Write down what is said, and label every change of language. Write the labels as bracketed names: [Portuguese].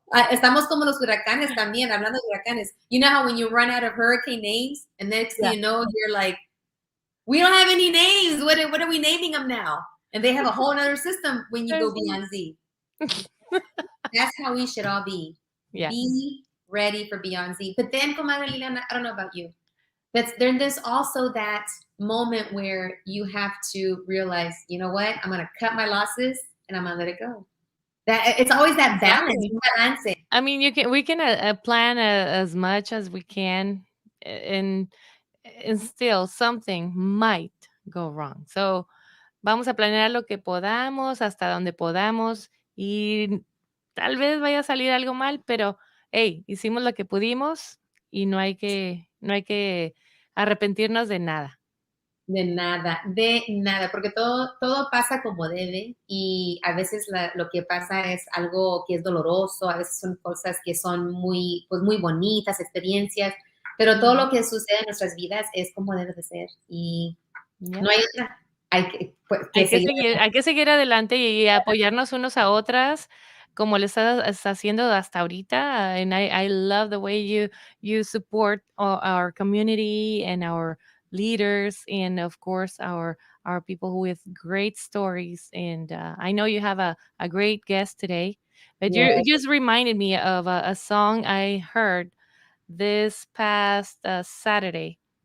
[Spanish] Estamos como los huracanes también, hablando de huracanes. [English] You know how when you run out of hurricane names, and next thing you know, you're like, we don't have any names. What are we naming them now? And they have a whole other system when you go beyond Z. That's how we should all be. Yeah. Be ready for beyond Z. But then, comadre Liliana, I don't know about you. There's also that moment where you have to realize, you know what? I'm going to cut my losses and I'm going to let it go. That it's always that balance. Exactly. I mean, we can plan as much as we can, and still something might go wrong. [Spanish] So vamos a planear lo que podamos, hasta donde podamos, y tal vez vaya a salir algo mal, pero hey, hicimos lo que pudimos y no hay que arrepentirnos de nada. De nada, porque todo pasa como debe, y a veces lo que pasa es algo que es doloroso, a veces son cosas que son muy, pues muy bonitas, experiencias, pero todo lo que sucede en nuestras vidas es como debe de ser, y no hay otra. Hay que seguir adelante y apoyarnos unos a otras, como lo estás haciendo hasta ahorita. [English] And I love the way you support our community and our leaders, and of course our are people with great stories. And I know you have a great guest today. But you Yes. just reminded me of a song I heard this past Saturday.